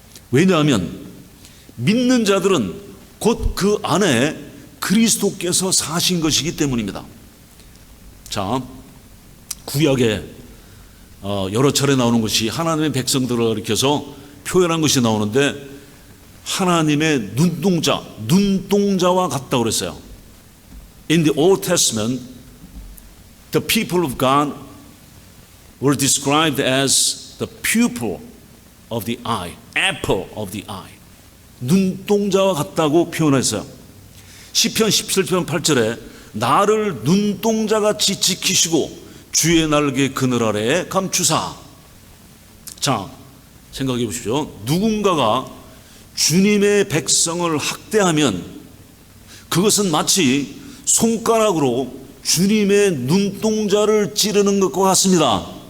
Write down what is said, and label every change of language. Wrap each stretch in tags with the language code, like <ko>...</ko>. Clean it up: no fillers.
<ko>왜냐하면 믿는 자들은 곧 그 안에 그리스도께서 사신 것이기 때문입니다. 자, 구약에 여러 차례 나오는 것이 하나님의 백성들을 가리켜서 표현한 것이 나오는데 하나님의 눈동자와 같다고 그랬어요.</ko> <en>In the Old Testament, the people of God were described as the pupil of the eye, apple of the eye.</en> <ko>눈동자와 같다고 표현했어요. 시편 17편 8절에 나를 눈동자같이 지키시고 주의 날개 그늘 아래에 감추사. 자, 생각해 보십시오. 누군가가 주님의 백성을 학대하면 그것은 마치 손가락으로 주님의 눈동자를 찌르는 것과 같습니다.</ko>